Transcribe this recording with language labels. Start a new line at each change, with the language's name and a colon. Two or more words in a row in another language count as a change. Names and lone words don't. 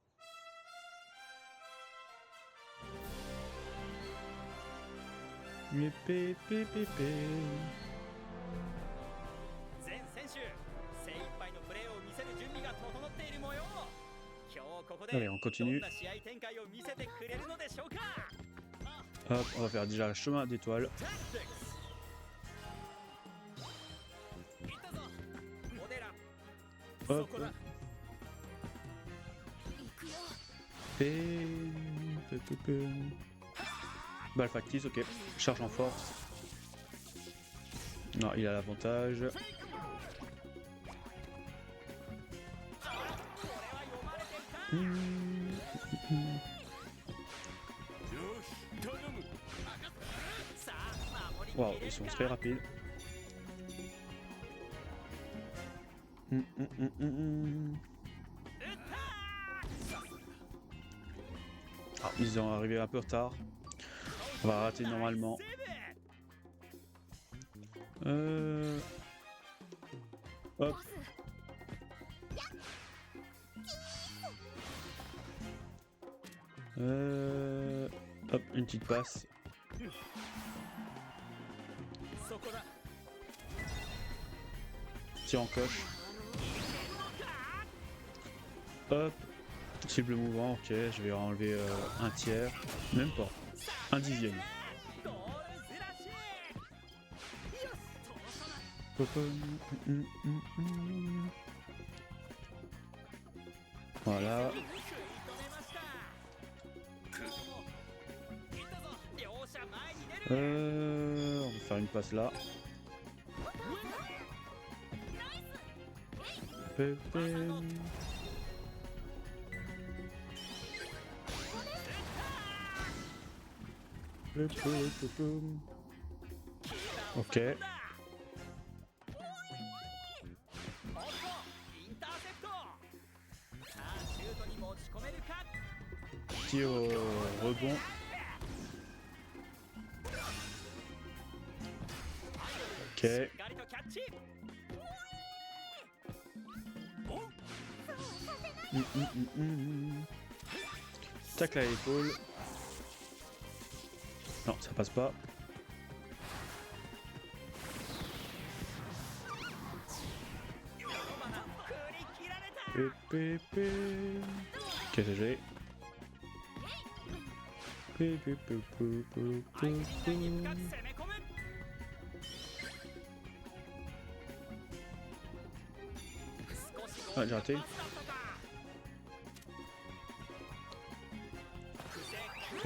Japanese: Pé, pé, pé, pé. 全選手精一杯のプレーを見せる準備が整っている模様。今日ここで
French: Allez, on
Japanese: どん
French: continue.
Japanese: な試合展開を見せてくれるのでしょうか。
French: Hop, on va faire déjà le chemin d'étoiles.
Japanese: いったぞモデラ。
French: Hop.
Japanese: そこだ。行くよ。 Pé, pé, pé, pé.
French: Balle factice, ok. Charge en force. Non, il a l'avantage.
Japanese: これは読まれていた。よし頼む。さあ守り
French: Waouh,
Japanese: きれ
French: ils
Japanese: る
French: sont
Japanese: か。
French: très rapides. Hum, hum, hum, hum, hum.
Japanese: 打ったー。
French: Ah, ils sont arrivés un peu en retard. On va rater normalement.
Japanese: セーブ。
French: Hop.
Japanese: パス。
French: Hop, une petite passe.
Japanese: そこだ。
French: Tir en coche. Hop. Cible mouvant, ok. Je vais enlever un tiers. Même pas. Un dixième.
Japanese: ゴールずらし。よし。通さない。
French: Voilà.
Japanese: 食い止めました。いったぞ。両者前に出る。
French: On va faire une passe là. Ok.
Japanese: おっとインターセプト。さあシュートに持ち込めるか。
French: Tir au rebond. Ok.
Japanese: しっかりとキャッチ。
French: Tacle à l'épaule. Non, ça passe pas.
Japanese: 振り切られた。 Pé, pé, pé.
French: Ok, c'est géré. Pé, pé, pé, pé, pé,
Japanese: 相 pé, 手陣内に pé. 深く攻め込む。少しボールがパスだったか。
English: GG.